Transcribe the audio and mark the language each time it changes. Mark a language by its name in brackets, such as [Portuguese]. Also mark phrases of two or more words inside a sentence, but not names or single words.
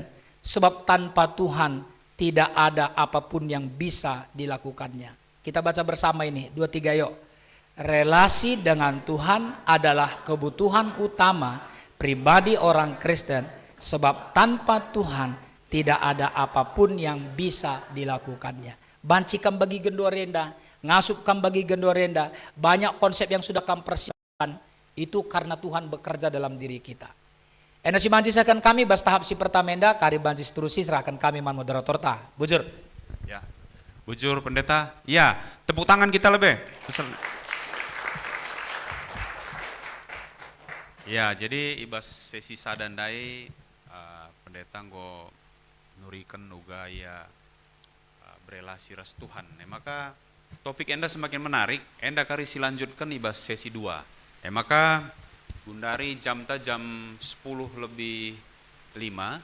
[Indonesian] Sebab tanpa Tuhan tidak ada apapun yang bisa dilakukannya. Kita baca bersama ini, 2-3 yuk. Relasi dengan Tuhan adalah kebutuhan utama pribadi orang Kristen. Sebab tanpa Tuhan tidak ada apapun yang bisa dilakukannya. [Batak Karo] banci kam bagi gendorenda, ngasup kam bagi gendorenda, [Indonesian] banyak konsep yang sudah kam persiapkan, itu karena Tuhan bekerja dalam diri kita. [Batak Karo] Ena si banci serahkan kami bas tahap si pertamenda, kari banci [Indonesian] seterusnya serahkan [Batak Karo] kami man moderator ta. Bujur. Ya, bujur pendeta. [Indonesian] Ya, tepuk tangan kita lebih. [Batak Karo] Ya, jadi ibas sesi sadandai pendeta nggo nurikan uga ya berelasi ras Tuhan. Maka topik enda [Indonesian] semakin menarik. [Batak Karo] Enda kari silanjutkan ibas sesi 2. Maka gundari jam 10 lebih 5.